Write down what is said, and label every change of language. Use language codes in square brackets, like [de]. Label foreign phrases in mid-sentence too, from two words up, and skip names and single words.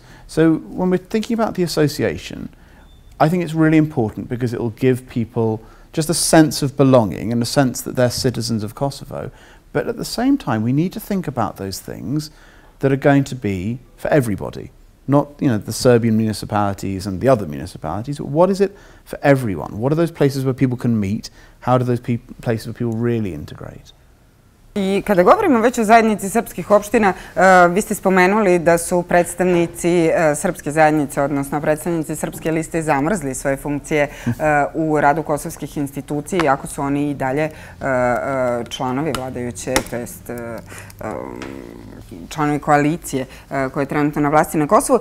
[en] So when we're thinking about the association, I think it's really important because it will give people just a sense of belonging and a sense that they're citizens of Kosovo. But at the same time, we need to think about those things that are going to be for everybody. Not the Serbian municipalities and the other municipalities, but what is it for everyone? What are those places where people can meet? How do those places where people really integrate? [sr] I kada govorimo već o zajednici srpskih opština, vi ste spomenuli da su predstavnici srpske zajednice, odnosno predstavnici srpske liste zamrzli svoje funkcije u radu kosovskih institucija, iako su oni i dalje članovi vladajuće, to jest članovi koalicije koja je trenutno na vlasti na Kosovu.